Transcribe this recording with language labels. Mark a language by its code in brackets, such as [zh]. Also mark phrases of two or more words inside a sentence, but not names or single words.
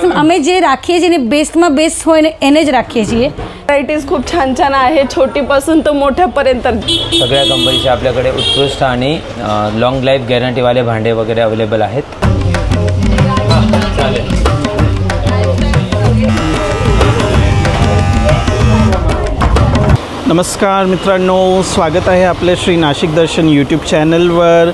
[gu] અમે જે રાખીએ છીએ ને બેસ્ટમાં બેસ્ટ હોય ને એને જ રાખીએ છીએ. [mr] व्हरायटीज खूप छान छान आहे, छोटीपासून तर मोठ्यापर्यंत सगळ्या कंपनीचे आपल्याकडे उत्कृष्ट आणि [en] long life [mr] गॅरंटीवाले भांडे वगैरे अवेलेबल आहेत. नमस्कार मित्रांनो, स्वागत आहे आपल्या श्री नाशिक दर्शन यूट्यूब चॅनलवर.